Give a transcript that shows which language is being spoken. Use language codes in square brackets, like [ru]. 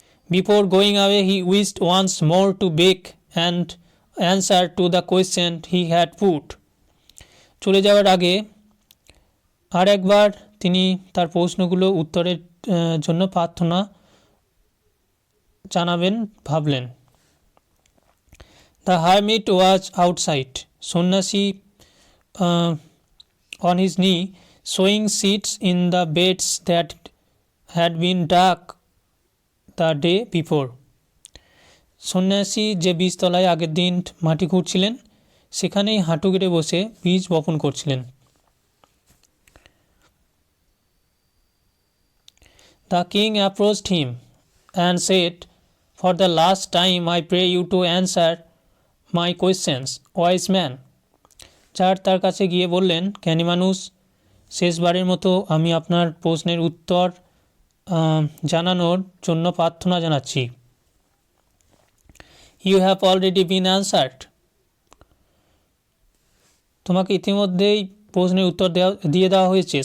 [en] Before going away he wished once more to beg and answer to the question he had put. [bn] চলে যাওয়ার আগে আর একবার তিনি তার প্রশ্নগুলো উত্তরের জন্য প্রার্থনা জানাবেন ভাবলেন। [en] the hermit was outside, [bn] সন্ন্যাসী [en] on his knee, sewing seats in the beds that had been dug the day before. [bn] সন্ন্যাসী যে বীজতলায় আগের দিন মাটি খুঁড়ছিলেন সেখানেই হাঁটু গেড়ে বসে বীজ বপন করছিলেন। [en] The king approached him and said, "For the last time I pray you to answer my questions, wise man." [bn] চার তার কাছে গিয়ে বললেন, জ্ঞানী মানুষ, শেষবারের মতো আমি আপনার প্রশ্নের উত্তর জানানোর জন্য প্রার্থনা জানাচ্ছি। [en] you have already been answered, [bn] তোমাকে ইতিমধ্যেই প্রশ্নের উত্তর দিয়ে দেওয়া হয়েছে।